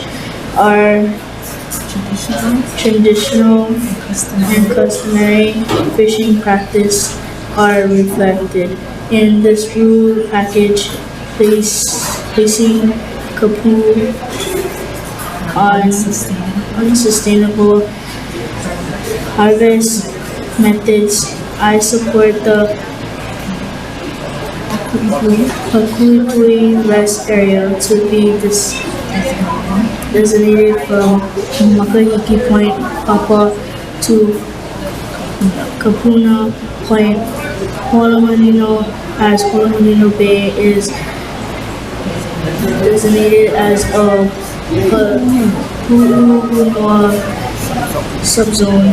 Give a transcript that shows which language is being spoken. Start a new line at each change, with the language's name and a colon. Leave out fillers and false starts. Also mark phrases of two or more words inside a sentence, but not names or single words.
English: Our traditional and customary fishing practice are reflected in this rule package, placing kapu on unsustainable harvest methods. I support the Pakuʻikuʻi Rest Area to be designated from Paʻakai Point, Pāpā to Puʻuhonua Point, Honomalino, as Honomalino Bay is designated as a Puʻuhonua subzone.